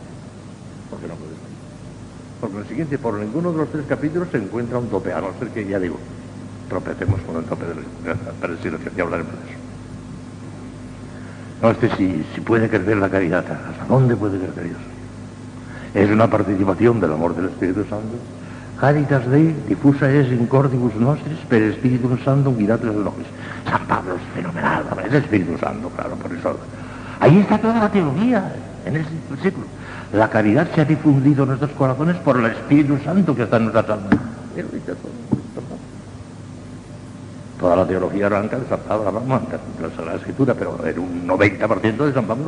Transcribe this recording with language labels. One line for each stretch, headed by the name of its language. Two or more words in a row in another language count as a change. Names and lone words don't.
Spanish: Porque no puede estallar. Por consiguiente, por ninguno de los tres capítulos se encuentra un tope, a no ser que, ya digo, tropecemos con el tope de la predestinación, ya hablaremos de eso. No, si puede crecer la caridad, ¿hasta dónde puede crecer Dios? Es una participación del amor del Espíritu Santo.
Latin: Caritas Dei diffusa es in cordibus nostris per Spiritum Sanctum guidatus nobis.
Spanish: San Pablo es fenomenal, es el Espíritu Santo, claro, por eso. Ahí está toda la teología, en ese versículo. La caridad se ha difundido en nuestros corazones por el Espíritu Santo que está en nuestras almas. Él dice todo. Toda la teología arranca de San Pablo, de la Sagrada Escritura, pero en un 90% de San Pablo.